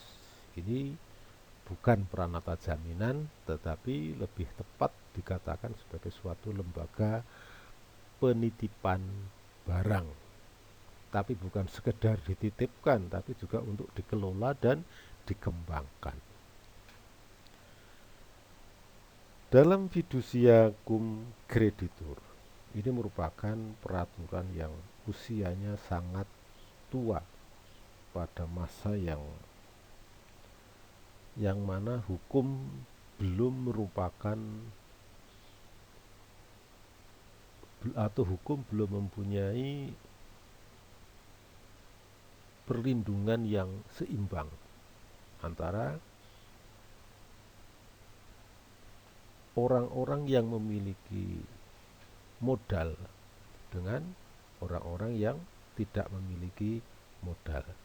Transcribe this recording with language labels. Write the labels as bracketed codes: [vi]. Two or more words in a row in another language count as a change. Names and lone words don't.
[id] Ini bukan pranata jaminan, tetapi lebih tepat dikatakan sebagai suatu lembaga penitipan barang. Tapi bukan sekedar dititipkan, tapi juga untuk dikelola dan dikembangkan. [la] Dalam fiducia cum creditur, [id] ini merupakan peraturan yang usianya sangat tua pada masa yang mana hukum belum merupakan atau hukum belum mempunyai perlindungan yang seimbang antara orang-orang yang memiliki modal dengan orang-orang yang tidak memiliki modal.